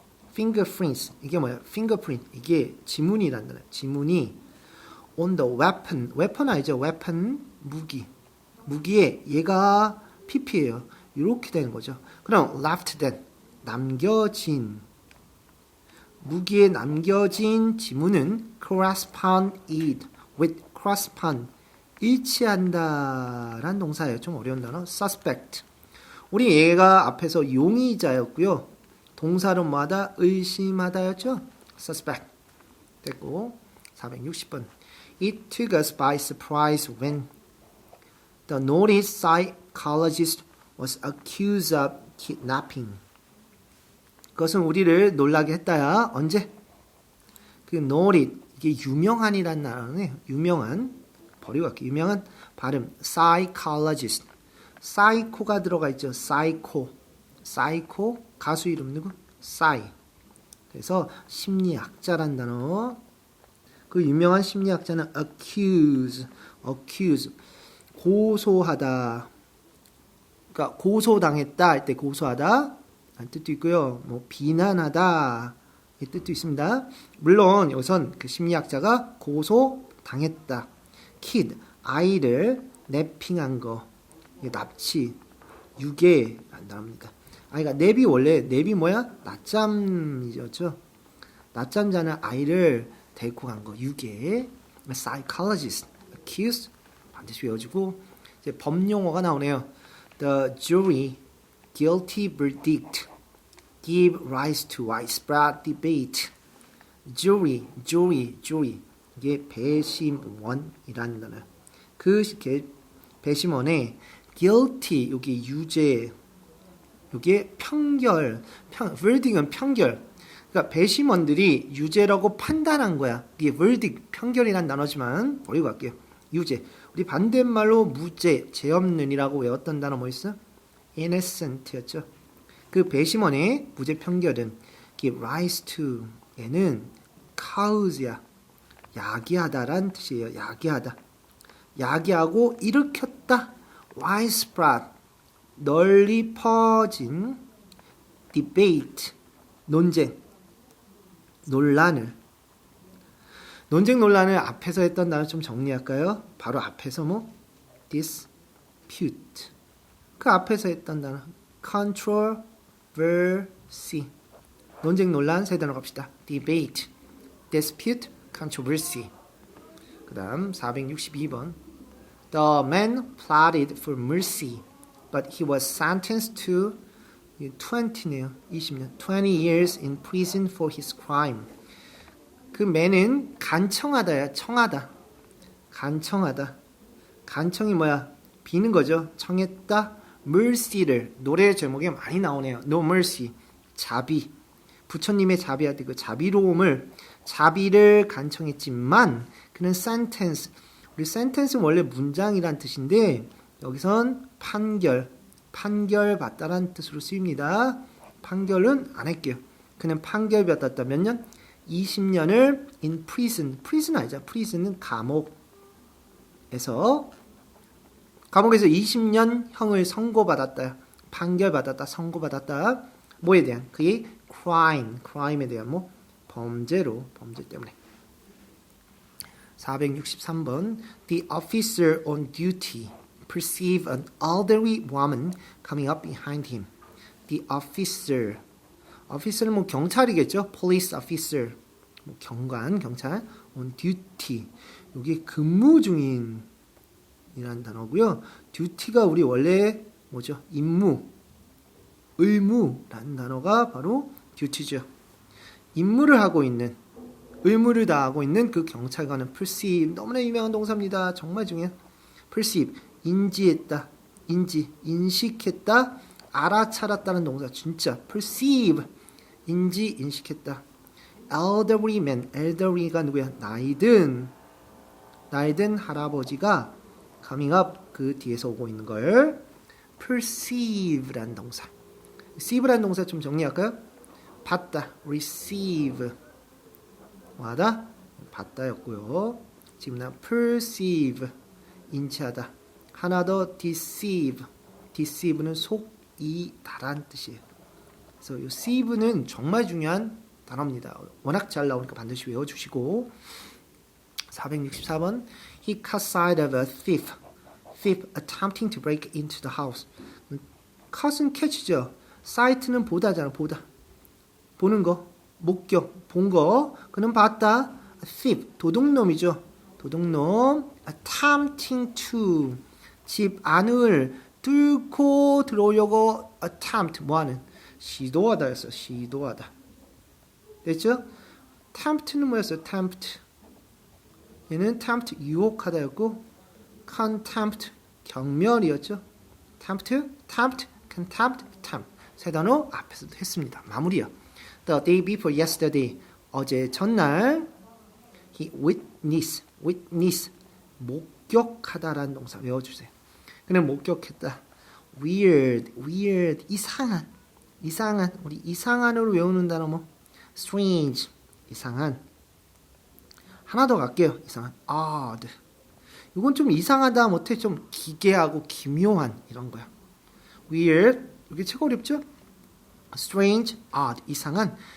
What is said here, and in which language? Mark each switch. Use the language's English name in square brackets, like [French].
[Korean] fingerprints, 이게 뭐야? fingerprint, 이게 지문이란 단어야. 지문이 [English] on the weapon [Korean] 알죠? weapon, 무기에 얘가 pp예요. 이렇게 되는 거죠. 그럼 [English] left then, [Korean] 남겨진, 무기에 남겨진 지문은 [English] correspond with [Korean] 일치한다란 동사예요. 좀 어려운 단어. suspect, 우리 얘가 앞에서 용의자였고요. 동사로 뭐하다? 의심하다였죠. suspect 됐고, 460번. [English] It took us by surprise when the noted psychologist was accused of kidnapping. [Korean] 그것은 우리를 놀라게 했다야. 언제? 그 noted, 이게 유명한이란 단어네요. 유명한, 버리고 갈게요. 유명한 발음, psychologist. 사이코가 들어가 있죠. 사이코, 가수 이름 누구? 그래서 심리학자란 단어. 그 유명한 심리학자는 accuse, 고소하다. 그러니까 고소당했다 할 때 고소하다 한 뜻도 있고요. 뭐 비난하다 이 뜻도 있습니다. 물론 여기선 그 심리학자가 고소당했다. kid, 아이를 랩핑한 거, 납치, 유괴란 단어입니다. 그러니까 랩이 뭐야? 낮잠이죠. 낮잠자는 아이를 데리고 간 거, 유괴. psychologist, accused 반드시 외워주고, 이제 법용어가 나오네요. [English] The jury guilty verdict give rise to widespread debate. [Korean] jury 이게 배심원이라는 단어. 그 배심원의 guilty, 여기 유죄, 이게 편결, verdict은 편결. 그러니까 배심원들이 유죄라고 판단한 거야. 이게 verdict, 편결이란 단어지만 버리고 갈게요. 유죄. 우리 반대말로 무죄, 죄 없는이라고 외웠던 단어 뭐 있어? innocent였죠. 그 배심원의 무죄 편결은 [English] give rise to, [Korean] 얘는 cause야. 야기하다란 뜻이에요. 야기하다. 야기하고 일으켰다. widespread, 널리 퍼진, debate, 논쟁, 논란을 앞에서 했던 단어 좀 정리할까요? 바로 앞에서 뭐? dispute. 그 앞에서 했던 단어 controversy. 논쟁, 논란 세 단어 갑시다. [English] debate, dispute, controversy. [Korean] 그 다음 462번. [English] The man plotted for mercy, but he was sentenced to 20년 years in prison for his crime. [Korean] 그 man은 간청하다야, 청하다. 간청이 뭐야? 비는 거죠. 청했다. mercy를, 노래 제목에 많이 나오네요. No mercy, 자비. 부처님의 자비한테 그 자비를 간청했지만 그는 sentence, 우리 sentence는 원래 문장이란 뜻인데 여기선 판결 받다라는 뜻으로 쓰입니다. 판결은 안 할게요. 그는 판결 받았다. 몇 년? 20년을 [English] in prison. [Korean] prison 아니죠. prison은 감옥에서 20년 형을 선고받았다. 판결받았다. 선고받았다. 뭐에 대한? 그의 crime에 대한 범죄 때문에. [English] 463번 The officer on duty perceived an elderly woman coming up behind him. The officer [Korean] 는 경찰이겠죠. [English] police officer, [Korean] 경찰 [English] on duty. [Korean] 여기 근무 중인이라는 단어고요. duty가 우리 원래 뭐죠? 의무라는 단어가 바로 duty죠. 임무를 하고 있는, 의무를 다하고 있는 그 경찰관은 perceive, 너무나 유명한 동사입니다. 정말 중요한 perceive, 인지했다, 인식했다, 알아차렸다는 동사. 진짜 perceive, 인식했다. elderly man, elderly가 누구야? 나이든 할아버지가 [English] coming up, [Korean] 그 뒤에서 오고 있는 걸 perceive라는 동사. receive라는 동사 좀 정리할까요? 받다, receive. 와다, 받다였고요. 지금 나 perceive, 인지하다. 하나 더 deceive. deceive는 속이다라는 뜻이에요. 그래서 이 deceive는 정말 중요한 단어입니다. 워낙 잘 나오니까 반드시 외워주시고. [English] 464번 He caught sight of a thief attempting to break into the house. [Korean] cat은 catch죠. sight는 보다잖아. 보는 거, 목격, 본 거. 그는 봤다. thief, 도둑놈이죠. 도둑놈. [English] attempting to, [Korean] 집 안을 뚫고 들어오려고 attempt, 뭐하는? 시도하다였어. 시도하다. 됐죠? tempt는 뭐였어요? tempt. 얘는 tempt, 유혹하다였고 contempt, 경멸이었죠. [English] tempt, contempt, tempt. [Korean] 세 단어 앞에서도 했습니다. 마무리요. [English] The day before yesterday, [Korean] 어제 전날. He witness, 목격하다라는 동사 외워주세요. 그는 목격했다. weird, 이상한. 우리 이상한으로 외우는 단어 strange, 이상한. 하나 더 갈게요. 이상한, odd. 이건 좀 이상하다 못해 좀 기괴하고 기묘한 이런 거야. weird, 이게 책 어렵죠? [English] strange, odd, [Korean] 이상한.